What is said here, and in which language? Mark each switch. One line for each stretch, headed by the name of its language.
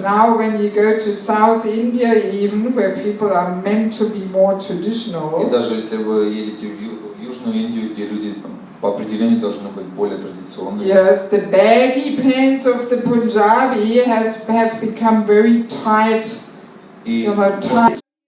English: Because now when you go to South India, even where people are meant to be more traditional.
Russian: И даже если вы едете в Южную Индию, где люди по определению должны быть более традиционными.
English: Yes, the baggy pants of the Punjabi have become very tight. You know, tight.